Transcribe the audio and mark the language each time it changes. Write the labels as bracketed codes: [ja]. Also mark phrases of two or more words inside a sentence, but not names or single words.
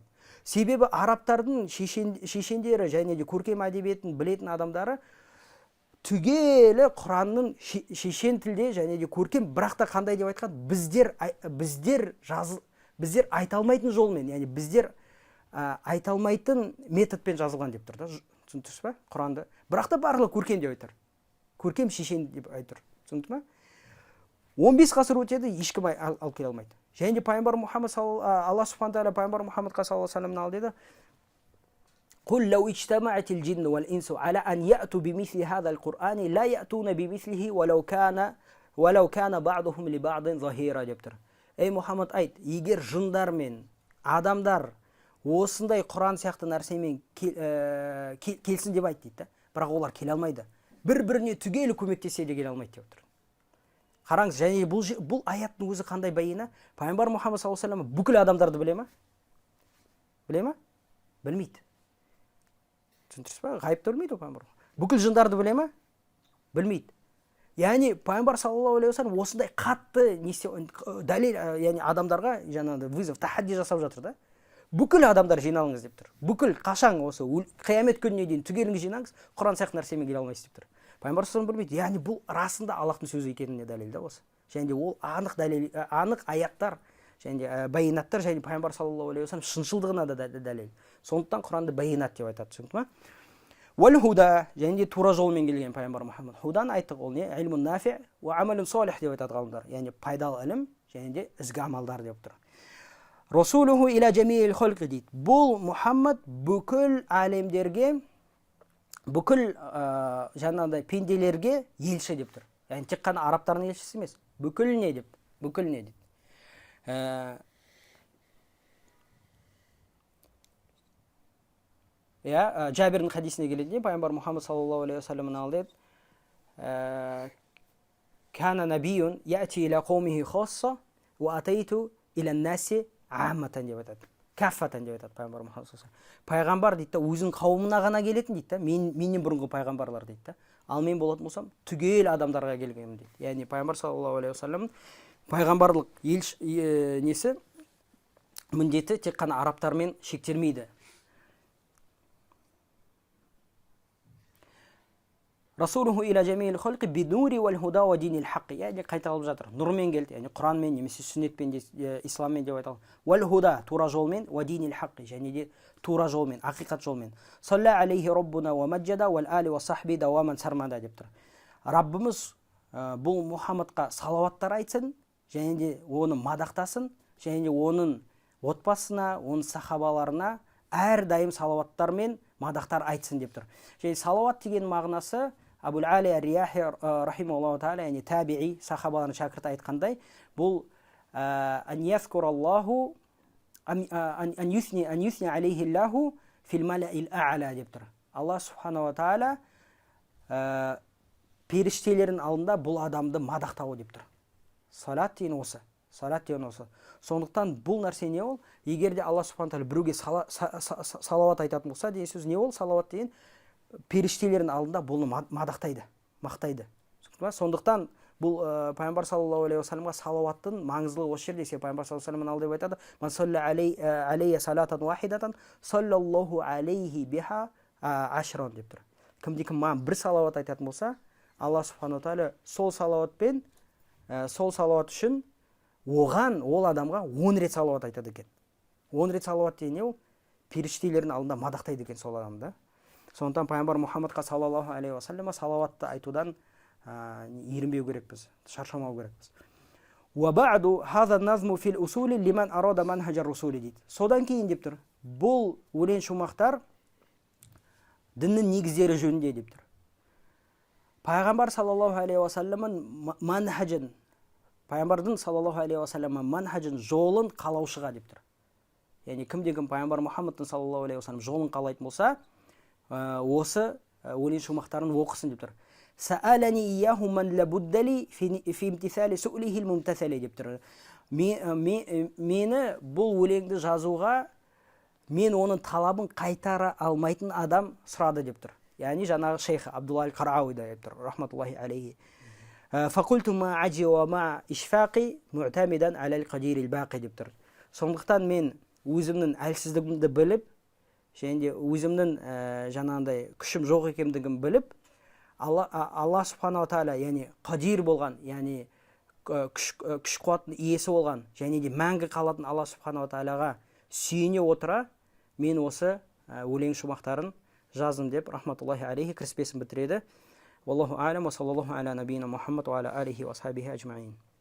[kk] Себебі арабтардың шешендері және де көркем әдебиетін білетін адамдары түгелі Құранның шешен тілде және де көркем, бірақ та қандай деп айтқан, біздер айта алмайтын жолмен, яғни біздер айта алмайтын методпен жазылған деп тұр да, түсіндіңіз ба? Құранды. Бірақ та барлығы көркем деп айтыр. Көркем шешен деп айтыр. Түсінді ме? 15 ғасыр өтеді, ешкім алып келе алмайды. Және де пайғамбар Мұхаммад [ar] الله سبحانه وتعالى [kk] пайғамбар Мұхаммадқа [ar] صلى الله عليه وسلم деді: "قل لو اجتمعت الجن والإنس على أن يأتوا بمثل هذا القرآن لا يأتون بمثله ولو كان بعضهم لبعض ظهيرا" [kk] деп тұр. Ей Мұхаммад айт, егер жындар мен адамдар осындай Құран сияқты нәрсемен келсін деп айт дейді, бірақ олар келе алмайды. Бір-біріне түгелі көмектесе де келе алмайды деп тұр. Қараңыз, және бұл аяттың өзі қандай байына? Пайғамбар Мұхаммад [ar] صلى الله عليه وسلم [kk] бүкіл адамдарды біле ме? Біле ме? Білмейді. Түсіндірсіз ба? Ғайыпты білмейді пайғамбар. Бүкіл жындарды біле ме? Білмейді. Яғни пайғамбар [ar] صلى الله عليه وسلم [kk] осындай қатты дәлел, яғни адамдарға жаңағыдай вызов, тахадди жасап жатыр да. Бүкіл адамдар жиналыңыз деп тұр. Бүкіл қашан осы қиямет күніне дейін түгеліңіз жинаңыз, Құран сияқты нәрсемен келе алмайсыз деп тұр. Пайғамбар [ar] صلى الله عليه وسلم [kk] білмейді. Яғни бұл расында Аллахтың сөзі екеніне дәлел да осы. Және де ол анық аяттар, және де байинаттар, және пайғамбар [ar] صلى الله عليه وسلم [kk] шыншылдығына да дәлел. Сондықтан Құранды байинат деп айтады, түсінді ме? [ar] والهدى, [kk] және де тура жолмен келген пайғамбар Мұхаммад. Худан айттық, ол не? [ar] علم نافع وعمل صالح [kk] деп айтады ғалымдар. Яғни пайдалы ілім және де ізгі амалдар деп тұр. [ar] رسوله إلى جميع الخلق дейді. [kk] Бұл Мұхаммад бүкіл әлемдерге, бүкіл жаңағыдай пенделерге елші деп тұр. Яғни тек қана арабтардың елшісі емес, бүкіліне деп, бүкіліне дейді. Жабирдің хадисіне келеді, пайғамбар Мұхаммад [ar] صلى الله عليه وسلم [kk] алды. [ar] كان نبي يأتي إلى قومه خاصة وأتيت إلى الناس عامة [kk] деп айтады. Каффатан деп айтады пайғамбар Мұхаммад [ar] صلى الله عليه وسلم. [kk] Пайғамбар дейді, өзінің қауымына ғана келетін дейді, менен бұрынғы пайғамбарлар дейді. Ал мен болатын болсам, түгел адамдарға келгенмін дейді. Яғни пайғамбар [ar] صلى الله عليه وسلم [kk] пайғамбарлық несі міндеті тек қана арабтармен шектелмейді. [ar] رسوله إلى جميع الخلق بالنور والهدى ودين الحق. [kk] Яғни қайталып жатыр. Нұрмен келді, яғни Құранмен, немесе сүннетпен, исламмен деп айталды. [ar] والهدى, [kk] тура жолмен, [ar] ودين الحق, [kk] және де тура жолмен, ақиқат жолмен. [ar] صلى عليه ربنا ومجدا والآل والصحب دواما سرمدا [kk] деп тұр. Раббымыз бұл Мұхаммадқа салауаттар айтсын, және де оны мадақтасын, және де оның отбасына, оның сахабаларына әрдайым салауаттар мен мадақтар айтсын деп тұр. Және салауат деген мағынасы Абул Али ар-Рияхи [ar] رحمه الله تعالى, [kk] яғни табиғи сахабалардың шәкірті айтқандай, бұл [ar] أن يذكره الله أن يثني عليه الله في الملأ الأعلى [kk] деп тұр. [ar] الله سبحانه وتعالى [kk] періштелердің алдында бұл адамды мадақтауы деп тұр. Салат деген осы. Салат деген осы. Сондықтан бұл нәрсе не ол? Егерде [ar] الله سبحانه وتعالى [kk] біреуге салауат айтатын болса, деген сөз не ол? Салауат деген періштелердің алдында бұны мадақтайды, мақтайды. Сондықтан бұл пайғамбар [ar] صلى الله عليه وسلم [kk] салауаттың маңыздылығы осы жерде. Пайғамбар [ar] صلى الله عليه وسلم [kk] алды деп айтады: [ar] "من صلى علي صلاة واحدة صلى الله عليه بها عشرا" [kk] деп тұр. Кімде-кім маған бір салауат айтатын болса, [ar] الله سبحانه وتعالى [kk] сол салауатпен, сол салауат үшін оған, ол адамға 10 рет салауат айтады екен. 10 рет салауат деген не ол? Періштелердің алдында мадақтайды екен сол адамды. Сондықтан пайғамбар Мұхаммадқа [ar] صلى الله عليه وسلم [kk] салауатты айтудан ерінбеу керекпіз, шаршамау керекпіз. [ar] وَبَعْدُ هَذَا النَّظْمُ فِي الْأُصُولِ لِمَنْ أَرَادَ مَنْهَجَ الرُّسُولِ дейді. [kk] Содан кейін деп тұр, бұл өлең шумақтар діннің негіздері жөнінде деп тұр. Пайғамбар [ar] صلى الله عليه وسلم [kk] манхажын, пайғамбардың [ar] صلى الله عليه وسلم [kk] манхажын, жолын қалаушыға деп тұр. Яғни кімде-кім пайғамбар Мұхаммадтың [ar] صلى الله عليه وسلم [kk] жолын қалайтын болса, осы өлең шумақтарын оқысын деп тұр. [ar] سألني إياه من لا بد لي في امتثال سؤله الممتثل [kk] деп тұр. Мені бұл өлеңді жазуға мен оның талабын қайтара алмайтын адам сұрады деп тұр. Яғни жаңағы шейх Абдулла аль-Қарауи деп тұр, [ar] رحمة الله عليه. فقلت مع عجزي ومع إشفاقي معتمدا على القدير الباقي [kk] деп тұр. Сондықтан мен өзімнің әлсіздігімді біліп, және де өзімнің жаңағындай күшім жоқ екендігін біліп, [ar] الله سبحانه وتعالى, [kk] яғни қадир болған, яғни күш қуаттың иесі болған, және де мәңгі қалатын [ar] الله سبحانه وتعالى [kk] сүйене отыра, мен осы өлең шумақтарын жаздым деп [ar] رحمة الله عليه [kk] кіріспесін бітіреді. [ar] والله أعلم وصلى الله على نبينا محمد وعلى آله وأصحابه أجمعين.